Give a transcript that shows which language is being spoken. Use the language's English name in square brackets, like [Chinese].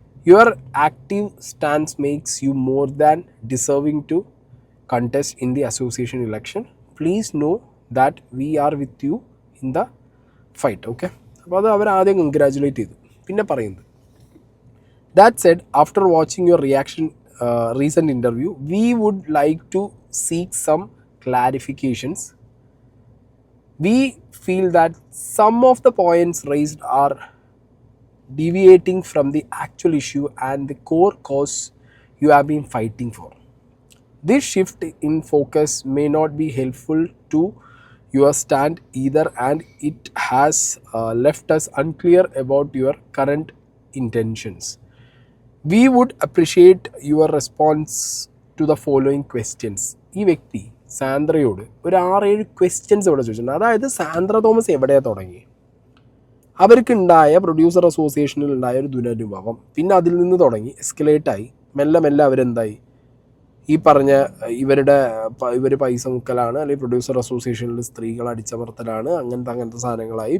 [English] Your active stance makes you more than deserving to contest in the association election. Please know that we are with you in the fight. [Malayalam] Okay, അപ്പോൾ അത് അവർ ആദ്യം congratulate ചെയ്തു. പിന്നെ പറയുന്നത്, [English] that said, after watching your recent interview, we would like to seek some clarifications. We feel that some of the points raised are deviating from the actual issue and the core cause you have been fighting for. This shift in focus may not be helpful to your stand either, and it has left us unclear about your current intentions. We would appreciate your response to the following questions. [Malayalam] ഈ വ്യക്തി സാന്ദ്രയോട് ഒരു 6-7 questions ഇവിടെ ചോദിച്ചിട്ടുണ്ട്. അതായത് Sandra Thomas എവിടെയാണ് തുടങ്ങി, അവർക്കുണ്ടായ producer അസോസിയേഷനിൽ ഉണ്ടായ ഒരു ദുരനുഭവം, പിന്നെ അതിൽ നിന്ന് തുടങ്ങി എസ്കലേറ്റായി മെല്ലെ മെല്ലെ അവരെന്തായി, ഈ പറഞ്ഞ ഇവർ പൈസ മുക്കലാണ്, അല്ലെങ്കിൽ പ്രൊഡ്യൂസർ അസോസിയേഷനിൽ സ്ത്രീകൾ അടിച്ചമർത്തലാണ്, അങ്ങനത്തെ സാധനങ്ങളായി.